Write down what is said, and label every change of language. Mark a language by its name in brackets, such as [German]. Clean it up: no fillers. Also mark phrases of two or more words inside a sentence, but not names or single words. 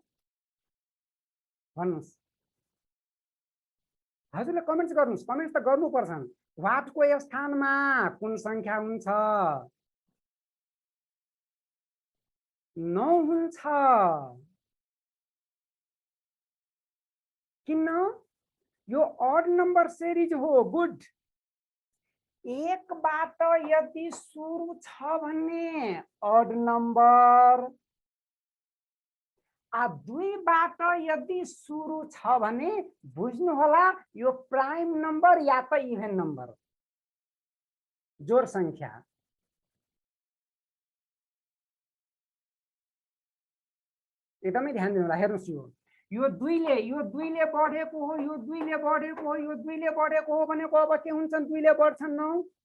[Nepali] भन्नुस् हजुरले कमेन्ट्स गर्नुस् कमेन्ट्स त गर्नुपर्छन् व्हाट को स्थानमा कुन संख्या हुन्छ 9 हुन्छ किन यो [English] odd number series [Nepali] हो गुड एक बाट यदि सुरु छ भन्ने [English] odd number [Nepali] आ 2 बाट यदि सुरु छ भने बुझ्नु होला यो [English] prime number [Nepali] या त [English] even number [Nepali] जोड संख्या एकदमै ध्यान दिनु होला हेर्नुस् यो 2 ले बढेको हो यो 2 ले बढेको हो यो 2 ले बढेको हो भनेको अब के हुन्छन् 2 ले बढ्छन् 9